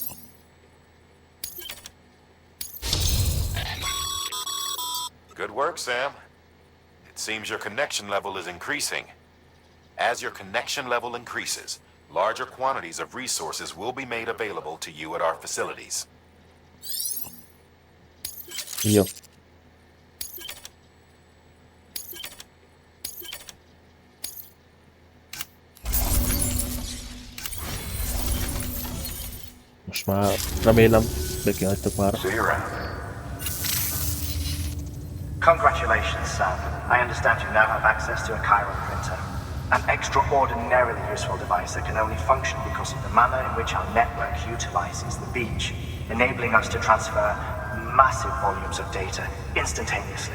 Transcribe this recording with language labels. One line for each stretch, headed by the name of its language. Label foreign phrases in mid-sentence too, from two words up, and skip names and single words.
English: Good work, Sam. It seems your connection level is increasing. As your connection level increases, larger quantities of resources will be made available to you at our facilities.
Hungarian: Jó. Most már remélem, bekihagytok már.
English: Congratulations, Sam. I understand you now have access to a chiral printer. An extraordinarily useful device that can only function because of the manner in which our network utilizes the beach, enabling us to transfer massive volumes of data instantaneously.